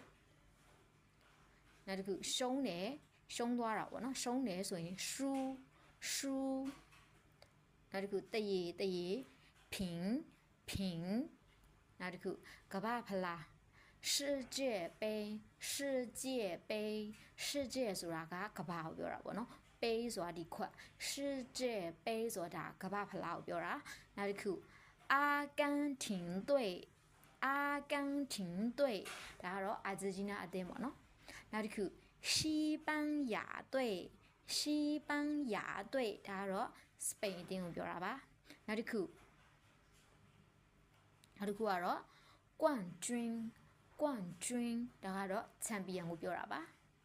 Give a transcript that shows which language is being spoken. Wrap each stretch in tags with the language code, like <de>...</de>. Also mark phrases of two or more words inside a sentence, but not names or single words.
<my>နောက်တစ်ခုရှုံးသွားတာပေါ့နော်ရှုံးတယ်ဆိုရင်输နောက်တစ်ခုတရေ平နောက်တစ်ခုကမ္ဘာဖလား世界杯 ဆိုတာကကမ္ဘာကိုပြောတာပေါ့နော်杯ဆိုတာဒီခွက်世界杯ဆိုတာကမ္ဘာဖလားကိုပြောတာနောက်တစ်ခု阿根廷队 ဒါကတော့အာဂျင်တီးနားအသင်းပေါ့နော်နောက်တစ်ခု西班牙队ဒါကတော့စပိန်အသင်းကိုပြောတာပါနောက်တစ်ခုကတော့冠军ဒါကတော့ချန်ပီယံကိုပြောတာပါ</my>